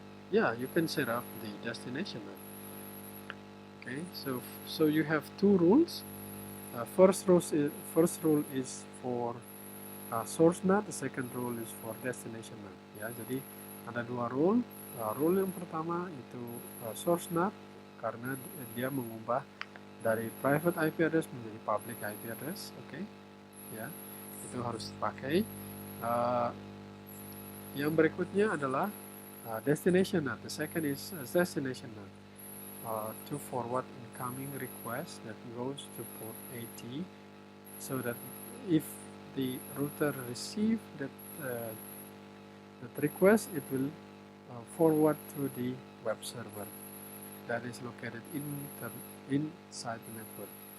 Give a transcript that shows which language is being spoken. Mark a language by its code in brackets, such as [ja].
[en] Yeah, you can set up the destination NAT. Okay, so you have two rules. First rule is for source NAT, the second rule is for destination NAT. [id] Ya, jadi ada dua rule. Rule yang pertama itu source NAT karena dia mengubah dari private IP address menjadi public IP address. Oke, ya. Itu harus dipakai. Yang berikutnya adalah destination NAT. [en] The second is destination NAT to forward incoming request that goes to port 80, so that if the router receive that request, it will forward to the web server that is located inside the network.